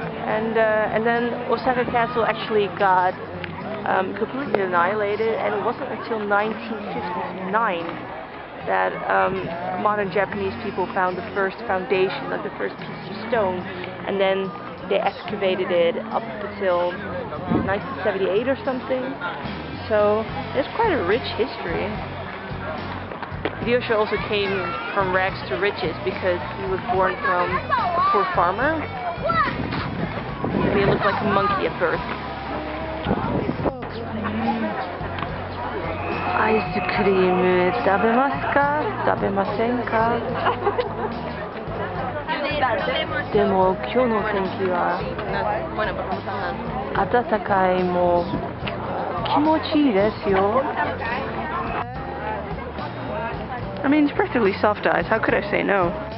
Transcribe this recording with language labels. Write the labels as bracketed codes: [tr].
[en] And then Osaka Castle actually got completely annihilated, and it wasn't until 1959 that modern Japanese people found the first foundation, like the first piece of stone, and then they excavated it up until 1978 or something. So it's quite a rich history. Hideyoshi also came from rags to riches because he was born from a poor farmer. He looked like a monkey at birth. [ja] Ice cream 食べますか？食べませんか？でも今日の天気は暖かいも気持ちいいですよ。 [en] I mean, it's perfectly soft eyes. How could I say no?